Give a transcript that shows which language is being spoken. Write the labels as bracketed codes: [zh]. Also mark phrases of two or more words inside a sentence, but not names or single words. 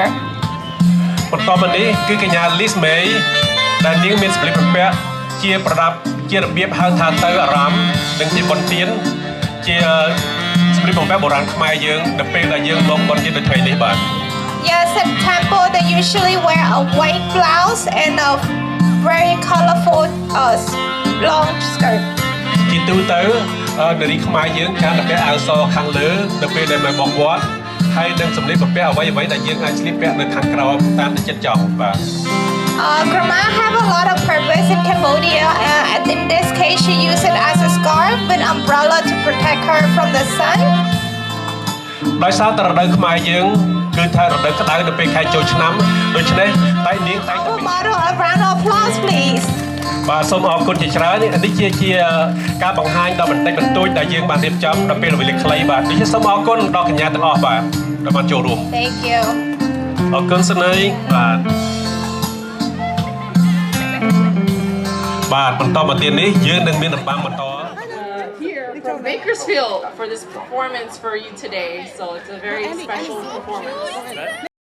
[km] បន្តមកនេះគឺកញ្ញា Lise May ដែលនាងមានសម្លៀកបំពាក់ជាប្រដាប់ជារបៀបហៅថាទៅអារម្មណ៍និងជាបន្ទានជាសម្លៀកបំពាក់បុរាណខ្មែរយើងនៅពេលដែលយើងមកបន្ទាននៅថ្ងៃនេះបាទ [en] Yes, at temple they usually wear a white blouse and a very colorful long skirt. [km] ជាទូទៅនារីខ្មែរយើងការពាក់អាវសខាងលើនៅពេលដែលមកវត្តហើយនឹងសម្លៀកបំពាក់អ្វីៗដែលយើងអាចស្លៀកពាក់នៅខាងក្រោមតាមតែចិត្តចង់បាទ [en] Krama have a lot of purpose in Cambodia. In this case, she used it as a scarf with umbrella to protect her from the sun. [km] ដោយសារតែរដូវខ្មែរយើងគឺថារដូវក្តៅនៅពេលខែចូលឆ្នាំដូច្នេះតែនាងតែងតែ [en] Our model, a round of applause, please. [km] បាទសូមអរគុណជាច្រើននេះជាការបង្ហាញដ៏បន្តិចបន្តួចដែលយើងបានរៀបចំដល់ពេលវេលាខ្លីបាទដូច្នេះសូមអរគុណដល់កញ្ញាទាំងអស់បាទដែលបានចូលរួម [en] Thank you. [km] អរគុណសនីបាទបាទបន្តមកទៀតនេះយើងនឹងមានរបាំបន្ត [en] Here from Bakersfield for this performance for you today. So it's a very special performance.